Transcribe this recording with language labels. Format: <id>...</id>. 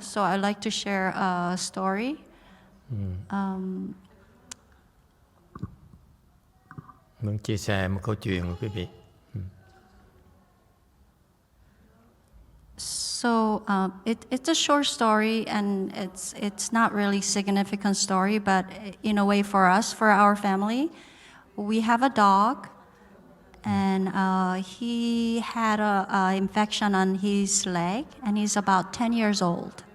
<en>So I'd like to share a story.</en> <vi>Muốn chia sẻ một câu chuyện của quý vị.</vi> <en>So it's a short story, and it's not really significant story, but in a way for us, for our family, we have a dog. And he had a infection on his leg, and he's about 10 years old.</en>